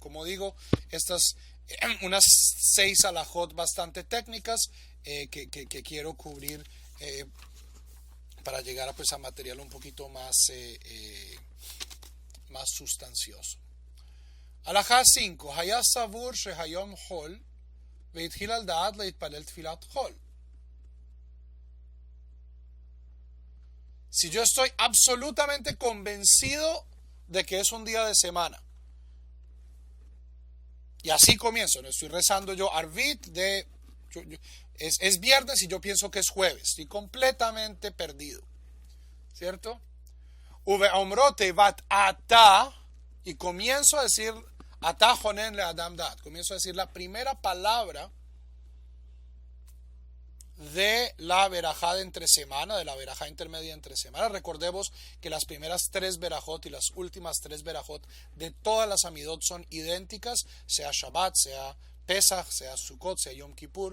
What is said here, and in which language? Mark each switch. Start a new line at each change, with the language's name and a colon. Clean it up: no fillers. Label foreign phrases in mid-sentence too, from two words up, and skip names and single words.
Spanish: Como digo, estas unas 6 alajot bastante técnicas que quiero cubrir para llegar pues, a material un poquito más sustancioso.
Hebrew: הלכה 5. היה סבור שהיום חול והתחיל על דעת להתפלל תפילת חול.
Spanish: Si yo estoy absolutamente convencido de que es un día de semana, y así comienzo, no estoy rezando yo Arvit es viernes y yo pienso que es jueves, estoy completamente perdido, ¿cierto?
Hebrew: ובאמרו את אתה,
Spanish: y comienzo a decir
Hebrew: אתה חונן לאדם דעת,
Spanish: comienzo a decir la primera palabra de la verajá de entre semana, de la verajá intermedia entre semana. Recordemos que las primeras 3 verajot y las últimas 3 verajot de todas las amidot son idénticas, sea Shabbat, sea Pesach, sea Sukkot, sea Yom Kippur.